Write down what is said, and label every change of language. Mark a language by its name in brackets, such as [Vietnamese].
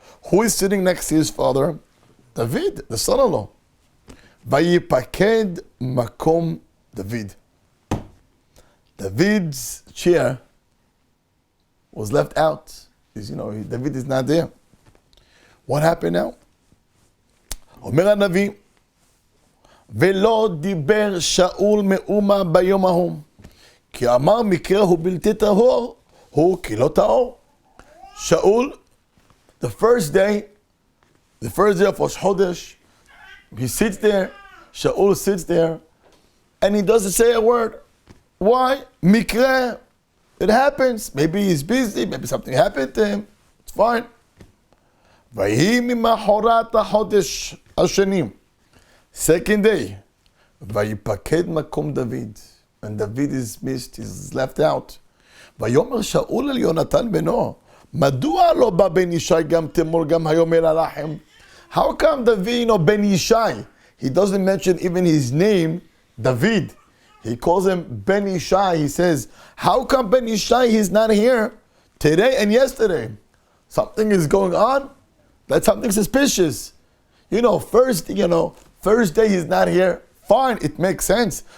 [English] Who is sitting next to his father? David, the son-in-law. [Hebrew] Vayipaked makom David. [English] David's chair was left out. David is not there. What happened now? [Hebrew] אומר הנביא, ולא דיבר שאול מאומה ביום ההוא, כי אמר מקרה הוא בלתי טהור, הוא כי לא טהור. [English] Shaul, the first day of Rosh Chodesh, he sits there, Shaul sits there, and he doesn't say a word. Why? Mikre. It happens. Maybe he's busy. Maybe something happened to him. It's fine. [Hebrew] ויהי ממחרת החודש השני. [English] Second day. [Hebrew] ויפקד מקום דוד. [English] And David is missed. He's left out. [Hebrew] ויאמר שאול אל יונתן בנו. מדוע לא בא בן ישי גם תמול גם היום אל הלחם? [English] How come David, Ben Yishai? He doesn't mention even his name, David. He calls him Ben Yishai. He says, how come Ben Yishai, he's not here today and yesterday? Something is going on? That's something suspicious. First day he's not here. Fine, it makes sense.